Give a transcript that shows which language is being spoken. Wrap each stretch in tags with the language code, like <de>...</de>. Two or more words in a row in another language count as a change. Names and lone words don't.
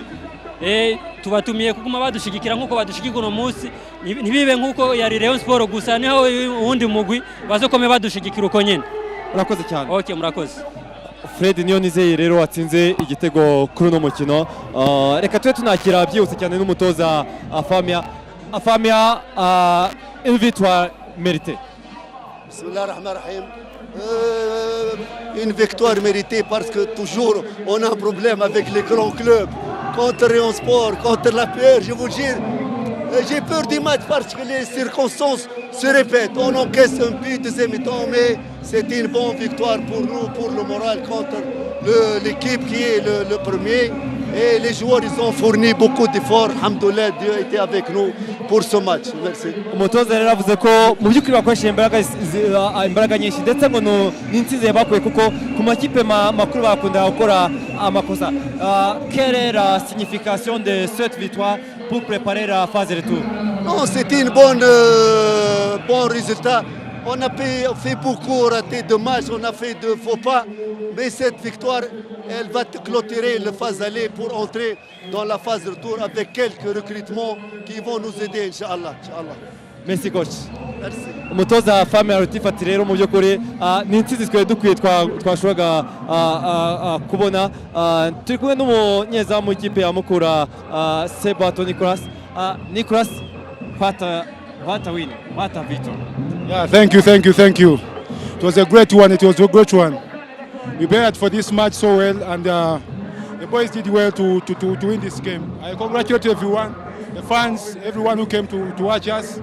<rw>Tubatumiye kuguma badushigikira nkuko badushigikira uno munsi, ntibibe nkuko yari Rayon Sport gusa, niho uwundi mugwi bazokome badushigikira uko nyene. Urakoze cyane. Okay, murakoze. Fred Niyonizeye rero watsinze igitego kuri uno mukino. Reka tube tunakira byihuse cyane n'umutoza Famia,</rw> <fr>une victoire méritée. Bismillahirrahmanirrahim. Une victoire méritée parce que toujours on a un problème avec les grands clubs. Contre Rayon Sport, contre la PR, je vous jure, j'ai peur du match parce que les circonstances se répètent. On encaisse un but deuxième mi-temps, mais c'est une bonne victoire pour nous, pour le moral contre l'équipe qui est le premier. Et les joueurs, ils ont fourni beaucoup d'efforts. Alhamdoulilah, Dieu était avec nous pour ce match. Merci.</fr> <rw>Umutoza rero avuze ko mu by'ukuri bakoresheje imbaraga nyinshi, ndetse ngo n'intsinzi bakuye kuko ku makipe makuru bakunda gukora amakosa.</rw> <fr>Quelle est la signification de cette victoire pour préparer la phase retour? Non, c'était une bon résultat. On a fait beaucoup raté de matchs, on a fait de faux pas, mais cette victoire, elle va clôturer la phase aller pour entrer dans la phase retour avec quelques recrutements qui vont nous aider,</fr> <ar>Inch'Allah.</ar> <fr>Merci coach. Merci.</fr> <rw>Umutoza Famia Rutifati rero mu by'ukuri ni intsinzi twari dukwiye twashoboraga kubona. Turi kumwe n'umunyezamu w'ikipe ya Mukura Sebato Nicolas. Nicolas,</rw> <en>what a win, what a victory. Yeah, thank you. It was a great one. We prepared for this match so well, and the boys did well to win this game. I congratulate everyone, the fans, everyone who came to watch us.</en>